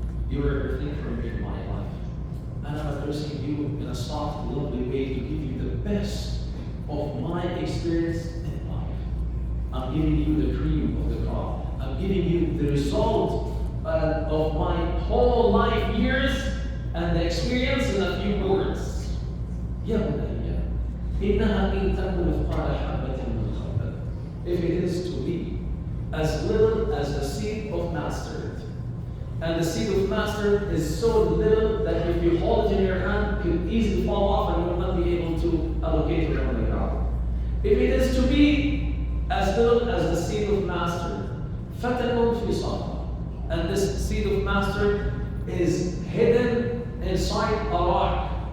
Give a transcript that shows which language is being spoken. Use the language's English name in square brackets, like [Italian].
[English] You are everything for me in my life. And I'm addressing you in a soft, lovely way to give you the best of my experience in life. I'm giving you the cream of the crop. I'm giving you the result of my whole life years and the experience in a few words. [Arabic] Ya Bunayya, إنها إن تكن مثقال حبة من خردل. [English] If it is to be as little as the seed of mustard, and the seed of mustard is so little that if you hold it in your hand, it could easily fall off and you will not be able to allocate it on the ground. If it is to be as little as the seed of mustard, [Arabic] فَتَكُنْ فِي صَخْرَةٍ, [English] and this seed of mustard is hidden inside a rock.